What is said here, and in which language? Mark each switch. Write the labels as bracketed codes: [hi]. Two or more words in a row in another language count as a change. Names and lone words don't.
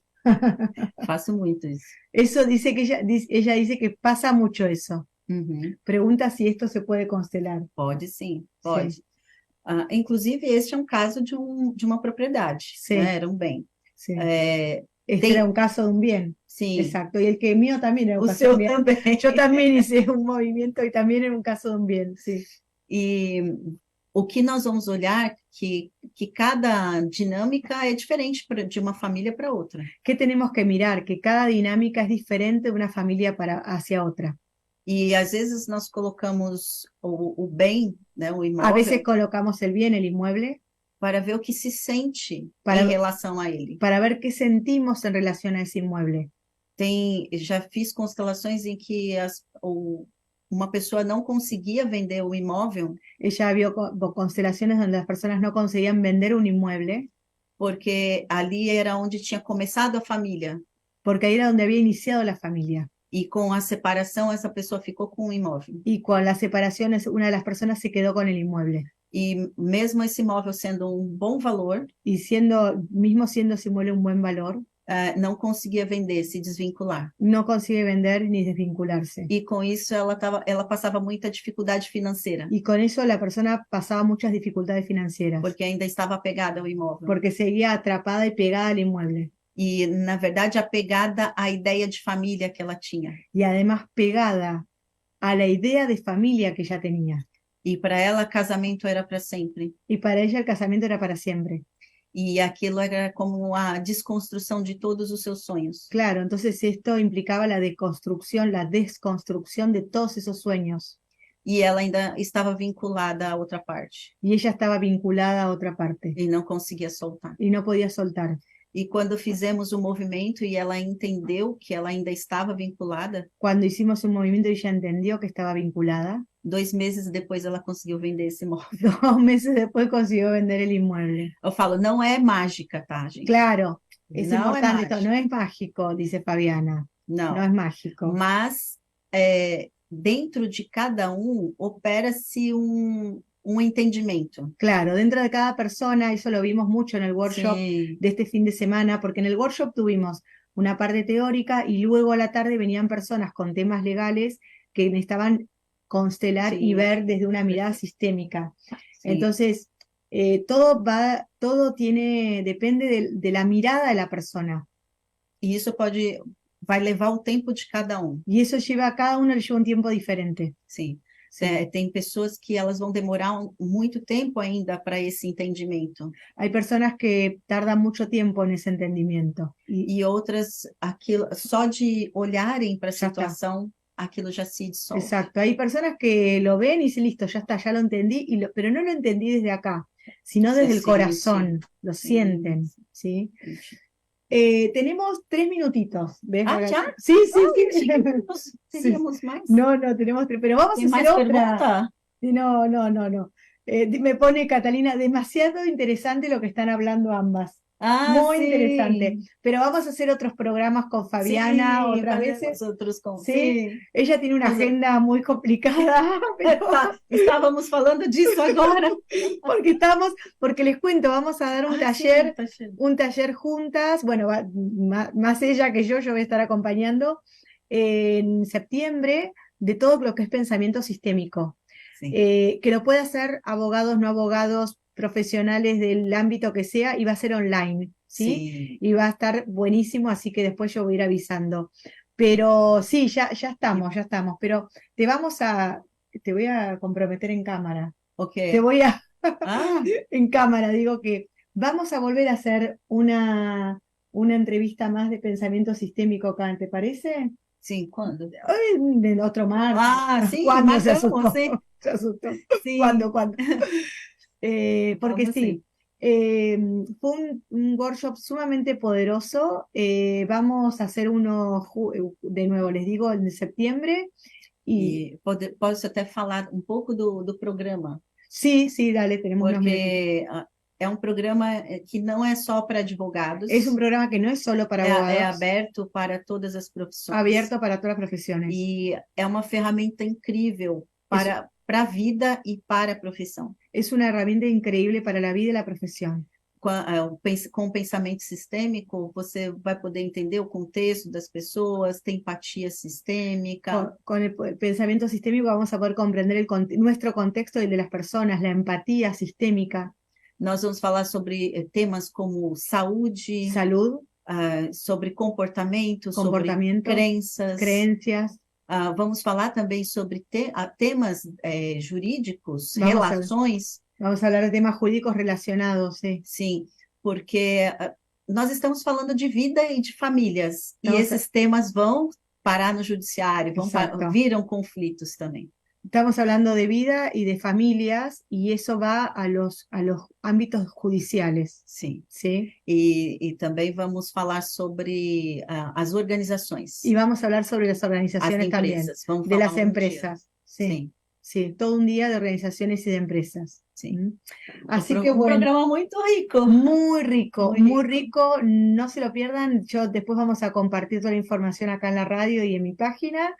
[pt] Faço muito isso. [es] Eso dice que ella dice que pasa mucho eso. Uhum. Pregunta si esto se puede constelar. [pt] Pode sim, [es] Sí, [pt] pode. Inclusive, este é um caso de uma propriedade, [es] sí, [pt] né? Era um bem. [es] sí. [pt] É, [es] Este era [pt] tem, [es] un caso de un bien. [pt] sim, [es] Exacto. Y el que mío también era un [pt] o [es] caso de un [pt] seu [es] bien. [pt] também. [es] Yo también hice un movimiento y también era un caso de un bien. Sí. [pt] E o que nós vamos olhar que cada dinâmica é diferente de uma família para outra. [es] ¿Qué tenemos que mirar? Que cada dinámica es diferente de una familia hacia otra. [pt] E às vezes nós colocamos o bem, né, o [es] A veces [pt] imóvel, [es] colocamos el bien, el inmueble, [pt] para ver o que se sente em [es] para, [pt] relação a ele. [es] para ver qué sentimos en relación a ese inmueble. [pt] Já fiz constelações em que uma pessoa não conseguia vender o imóvel [es] Ella vio constelaciones donde las personas no conseguían vender un inmueble [pt] porque ali era onde tinha começado a família. [es] porque ahí era donde había iniciado la familia. [pt] E com a separação, essa pessoa ficou com o imóvel. [es] Y con las separaciones, una de las personas se quedó con el inmueble. [pt] E mesmo esse imóvel sendo um bom valor, [es] Y mismo siendo ese inmueble un buen valor, [pt] não conseguia vender, se desvincular. [es] no consigue vender ni desvincularse. [pt] E com isso ela passava muita dificuldade financeira, [es] Y con eso la persona pasaba muchas dificultades financieras, [pt] porque ainda estava apegada ao imóvel. [es] porque seguía atrapada y pegada al inmueble. [pt] E, na verdade, apegada à ideia de família que ela tinha. [es] Y además pegada a la idea de familia que ella tenía. [pt] E para ela, casamento era para sempre. [es] Y para ella el casamiento era para siempre. [pt] E aquilo era como a desconstrução de todos os seus sonhos. [es] Claro, entonces esto implicaba la desconstrucción de todos esos sueños. [pt] E ela ainda estava vinculada à outra parte. [es] Y ella estaba vinculada a otra parte. [pt] E não conseguia soltar. [es] Y no podía soltar. [pt] E quando fizemos o movimento e ela entendeu que ela ainda estava vinculada, [es] Cuando hicimos un movimiento y ella entendió que estaba vinculada, [pt] 2 meses depois ela conseguiu vender esse imóvel. [es] 2 meses después consiguió vender el inmueble. [pt] Eu falo, não é mágica, tá, gente? [es] Claro, es [pt] Não é [es] importante esto, [pt] mágica. [es] no es mágico, dice Fabiana. [pt] Não. [es] No es mágico. [pt] Mas dentro de cada um opera-se um entendimento. [es] Claro, dentro de cada persona, eso lo vimos mucho en el workshop [pt] Sim, [es] de este fin de semana, porque en el workshop tuvimos una parte teórica y luego a la tarde venían personas con temas legales que necesitaban constelar y Sí. ver desde una mirada sistémica. [pt] sim. [es] Entonces, depende de la mirada de la persona. [pt] E isso vai levar o tempo de cada um. [es] Y eso a cada uno le lleva un tiempo diferente. [pt] Sim. [es] Sí. [pt] Tem pessoas que elas vão demorar muito tempo ainda para esse entendimento. [es] Hay personas que tardan mucho tiempo en ese entendimiento. [pt] E outras, aquilo, só de olharem para a Já está. situação, aquilo já se dissolve. [es] Exacto, hay personas que lo ven y dicen, listo, ya está, ya lo entendí, pero no lo entendí desde acá, sino Se desde el siente. corazón, lo Sí. sienten, ¿sí? Tenemos 3 minutitos, ¿ves? Ah, ¿ya? Sí, sí, [pt] Ai, [es] sí. [pt] teríamos, teríamos mais. [es] No, tenemos 3, pero vamos [pt] Tem [es] a [pt] mais [es] hacer otra. [pt] pergunta? [es] No. Me pone Catalina, demasiado interesante lo que están hablando ambas. [pt] Ah, [es] Muy [pt] sim. [es] interesante. Pero vamos a hacer otros programas con Fabiana [pt] Sim, [es] otras [pt] fazemos [es] veces. [pt] outros com... [es] Sí. [pt] Sim. [es] Ella tiene una [pt] Mas- [es] agenda muy complicada, pero [pt] Estávamos falando disso agora. [es] porque les cuento, vamos a dar un [pt] Ah, [es] taller, [pt] sim, tá cheio. [es] un taller juntas, bueno, más ella que yo voy a estar acompañando en septiembre de todo lo que es pensamiento sistémico, [pt] Sim. [es] que lo puede hacer abogados, no abogados, profesionales del ámbito que sea, y va a ser online, ¿sí? [pt] Sim. [es] Y va a estar buenísimo, así que después yo voy a ir avisando. Pero sí, ya estamos, pero te voy a comprometer en cámara. Te [pt] Ok. [es] voy a, [pt] Ah, [es] en cámara, digo que vamos a volver a hacer una entrevista más de pensamiento sistémico acá, ¿te parece? [pt] sim, quando? [es] Ay, de otro martes. [pt] Ah, sim, [es] ¿Cuándo se [pt] marcamos, [es] asustó? [pt] sim. [es] Se asustó. [pt] Sim, [es] ¿Cuándo? Porque [pt] vamos sim. [es] sí, eh, fue un workshop sumamente poderoso. Vamos a hacer uno de nuevo, les digo, en septiembre. Y [pt] Posso até falar um pouco do programa, [es] sí, sí, dale, tenemos unos minutitos. [pt] porque é um programa que não é só para [es] Es un [pt] advogados, [es] programa que no es solo para [pt] é [es] abogados, [pt] aberto para todas as profissões [es] abierto para todas las profesiones. [pt] e é uma ferramenta incrível [es] Es, [pt] para a vida e para a profissão. [es] es una herramienta increíble para la vida y la profesión. [pt] Com o pensamento sistêmico, você vai poder entender o contexto das pessoas, ter empatia sistêmica. [es] Con el pensamiento sistémico vamos a poder comprender nuestro contexto y el de las personas, la empatía sistémica, [pt] Nós vamos falar sobre temas como saúde, [es] salud, [pt] sobre comportamento, sobre [es] comportamiento, [pt] crenças. [es] creencias. [pt] Vamos falar também sobre temas jurídicos, [es] Vamos a, [pt] relações, [es] vamos a hablar de temas jurídicos relacionados, sí. [pt] sim, porque nós estamos falando de vida e de famílias, e [es] Estamos, [pt] esses temas vão parar no judiciário, [es] exacto. [pt] viram conflitos também. [es] Estamos hablando de vida y de familias y eso va a los ámbitos judiciales, [pt] Sim. [es] ¿sí? [pt] E também vamos falar sobre as organizações, [es] Y vamos a hablar sobre las [pt] as [es] organizaciones también, [pt] empresas. Vamos [es] de [pt] falar [es] las [pt] um dia. [es] empresas, sí, [pt] Sim, [es] sí, todo un día de organizaciones y de empresas. [pt] sim. [es] ¿Mm? Así que [pt] Um [es] bueno, [pt] programa muito rico. [es] muy Muy rico, no se lo pierdan. Yo después vamos a compartir toda la información acá en la radio y en mi página.